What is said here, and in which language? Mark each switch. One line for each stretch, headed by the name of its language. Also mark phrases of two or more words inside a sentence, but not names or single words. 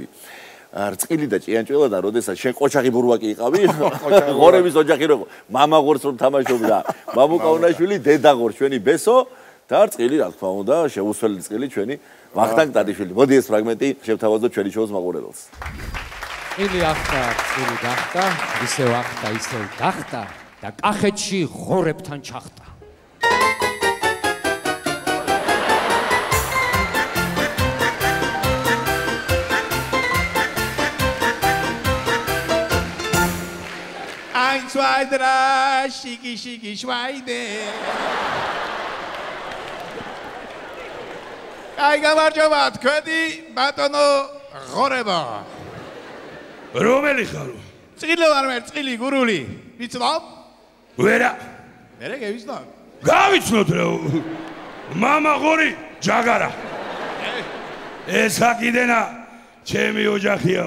Georgian: რწყილი და ჭიანჭველა და როდესაც შენ ყოჩაღი ბურვაკი იყავი ღორების ოჯახი რო მამა ღორს რომ თამაშობდა მამუკა უნაშვილი დედა ღორს ჩვენი ბესო და რწყილი რა თქმა უნდა შეუსველი რწყილი ჩვენი ვახტანგ ტადიშვილი. მოდი ეს ფრაგმენტი შევთავაზოთ ჩვენი შოუს მაყურებელს. რწყილი ახტა რწყილი გახტა ისევ ახტა ისევ გახტა და კახეთში ღორებთან ჩახტა.
German: Zwei, drei, schicki, schicki, Schweine. Ai,
Georgian: გამარჯობათ, ქვენი ბატონო ღორება. რომელი ხარო? წილი ვარ მე, წილი გურული. ვიცნობ? ვერა. მერე გევიცნობ. გავიცნობ რა. მამა ღორი, ჯაგარა. ეს აქიდენა ჩემი ოჯახიაო.